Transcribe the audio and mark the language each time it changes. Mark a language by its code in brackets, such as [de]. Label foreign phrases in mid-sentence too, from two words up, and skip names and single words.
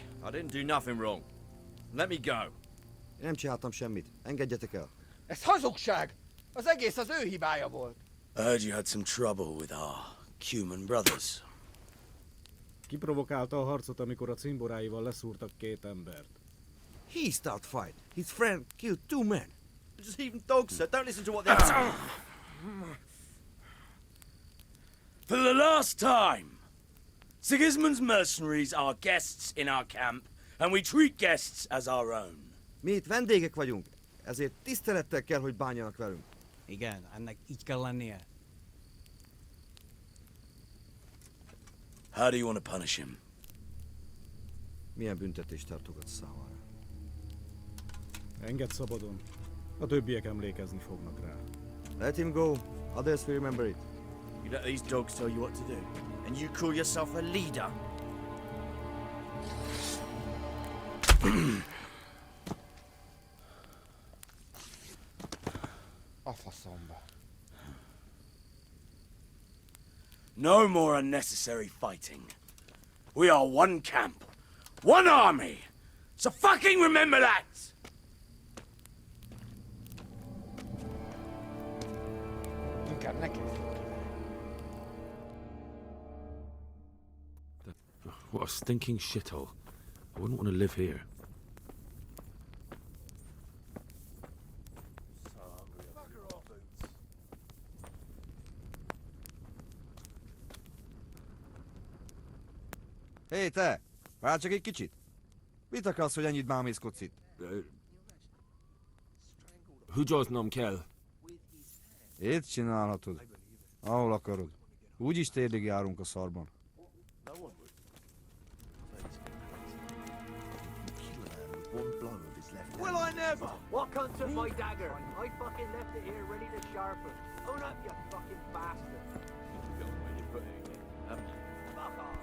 [en] I didn't do nothing wrong. Let me go. [hu] Én nem csináltam semmit. Engedjetek el. Ez hazugság! Az egész az ő hibája volt. [en] I heard you had some trouble with our Cuman brothers. [hu] Kiprovokálta a harcot, amikor a cimboráival leszúrtak 2 embert. [en] He started fight. His friend killed 2 men. Just even dogs, sir. Don't listen to what they're saying. For the last time! Sigismund's mercenaries are guests in our camp, and we treat guests as our own. [hu] Mi itt vendégek vagyunk, ezért tisztelettel kell, hogy bánjanak velünk. Igen, ennek így kell lennie. [en] How do you want to punish him? [hu] Milyen büntetést tartogat számára? Engedd szabadon. A többiek emlékezni fognak rá. [en] Let him go. Others will remember it. You let these dogs tell you what to do, and you call yourself a leader? [hu] A faszomba. [en] No more unnecessary fighting. We are one camp, one army. So fucking remember that! [hu] Inkább neki. [en] What a stinking shithole. I wouldn't want to live here. [hu] Hé, te! Várj csak egy kicsit! Mit akarsz, hogy ennyit bámészkodsz itt? Húgyoznom kell. Itt csinálhatod. Ahol akarod. Úgyis térdig járunk a szarban. [en] Will I never? What cunt took my dagger? I fucking left it here ready to sharpen. Own up, you fucking bastard. Fuck off.